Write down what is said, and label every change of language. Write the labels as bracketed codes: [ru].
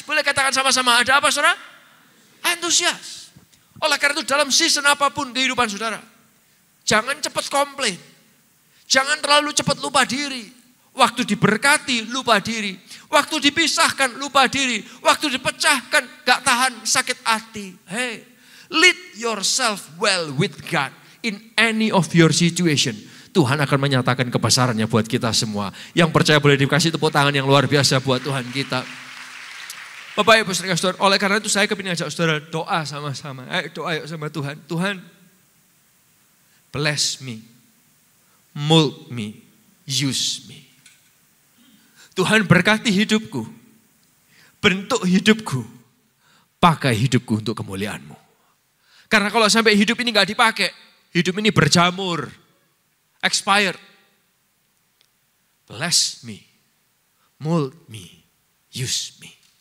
[id] Boleh katakan sama-sama, ada apa saudara? Antusias. Oleh karena itu dalam season apapun kehidupan saudara, jangan cepat komplain. Jangan terlalu cepat lupa diri. Waktu diberkati lupa diri. Waktu dipisahkan lupa diri. Waktu dipecahkan gak tahan sakit hati. [en] Hey, lead yourself well with God in any of your situation. [id] Tuhan akan menyatakan kebesarannya buat kita semua. Yang percaya boleh dikasih tepuk tangan yang luar biasa buat Tuhan kita. Bapak Ibu Saudara, oleh karena itu saya kepingin ajak saudara doa sama-sama. Doa yuk sama Tuhan. [en] Tuhan, bless me, mold me, use me. [id] Tuhan berkati hidupku, bentuk hidupku, pakai hidupku untuk kemuliaan-Mu. Karena kalau sampai hidup ini gak dipakai, hidup ini berjamur, expired. [en] Bless me, mold me, use me.